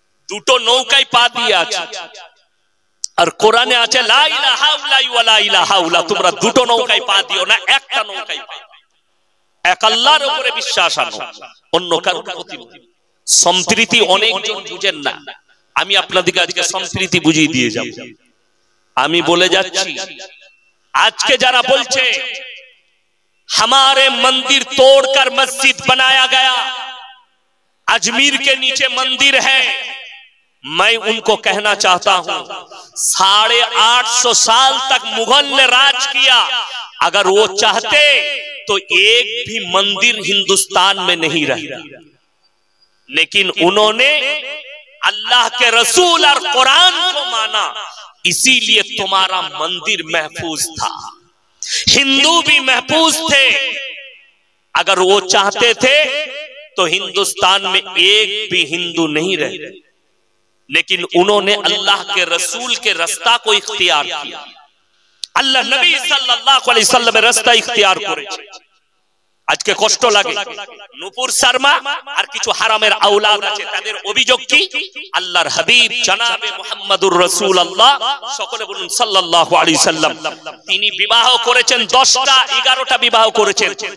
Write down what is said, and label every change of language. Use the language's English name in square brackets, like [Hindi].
[Bangla] দুটো নৌকায় পা দিয়ে আছে, আর কোরআনে আছে লা ইলাহা ইল্লাল্লাহ ওয়া লা ইলাহা ইল্লা, তোমরা দুটো নৌকায় পা দিও না, একটা নৌকায় পা। এক আল্লাহর উপরে বিশ্বাস আনো, অন্য কারোর প্রতি। সম্প্রীতি অনেকজন বুঝেন না, আমি আপনাদেরকে আজকে সম্প্রীতি বুঝিয়ে দিয়ে যাব। আমি বলে যাচ্ছি, আজকে যারা বলছে [Hindi] हमारे मंदिर तोड़कर मस्जिद बनाया गया, अजमेर के नीचे मंदिर है, मैं उनको कहना चाहता हूं 850 साल तक मुगल ने राज किया, अगर वो चाहते तो एक भी मंदिर हिंदुस्तान में नहीं रहता, लेकिन उन्होंने अल्लाह के रसूल और कुरान को माना, इसीलिए तुम्हारा मंदिर महफूज था, हिंदू भी महफूज थे। अगर वो चाहते थे तो हिंदुस्तान में एक भी हिंदू नहीं रहते। लेकिन उन्होंने अल्लाह के रसूल के रास्ता को इख्तियार किया। अल्लाह नबी सल्लल्लाहु अलैहि वसल्लम रास्ता इख्तियार [Bangla] করেছে। আজকে কষ্ট লাগে, নূপুর শর্মা আর কিছু হারামের আওলাদ আছে, তাদের অভিযোগ কি? আল্লাহর হাবিব জনাবে মুহাম্মদুর রাসূলুল্লাহ, সকলে বলুন সাল্লাল্লাহু আলাইহি সাল্লাম, তিনি বিবাহ করেছেন 10টা 11টা বিবাহ করেছেন।